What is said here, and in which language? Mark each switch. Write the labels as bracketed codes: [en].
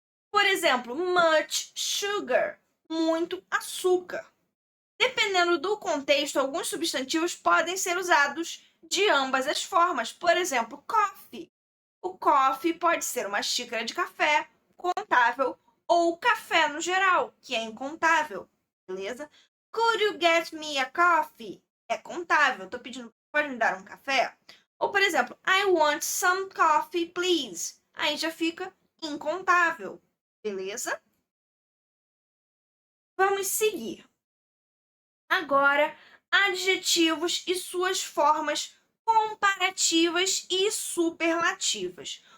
[pt] Por exemplo, [en] much sugar, [pt] muito açúcar. Dependendo do contexto, alguns substantivos podem ser usados de ambas as formas. Por exemplo, coffee. O coffee pode ser uma xícara de café contável ou café no geral, que é incontável, beleza? [en] Could you get me a coffee? [pt] É contável. Tô pedindo, pode me dar um café? Ou, por exemplo, [en] I want some coffee, please. [pt] Aí já fica incontável, beleza? Vamos seguir. Agora, adjetivos e suas formas comparativas e superlativas.